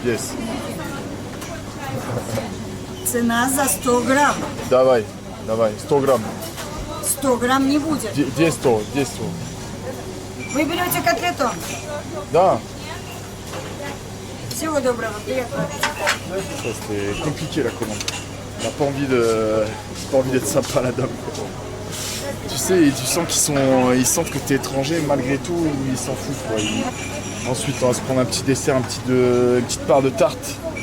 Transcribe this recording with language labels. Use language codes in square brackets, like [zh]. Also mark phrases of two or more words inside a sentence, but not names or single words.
[ru] Цена за 100 грамм. Давай, 100 грамм. 100 грамм не будет. 10. Вы берете котлету. Да. Всего доброго, приятного. [fr] Ça, c'était compliqué la commande. On n'a pas envie d'être sympa la dame. Tu sais, tu sens ils sentent que t'es étranger malgré tout, ils s'en foutent quoi. Ensuite on va se prendre un petit dessert, une petite part de tarte.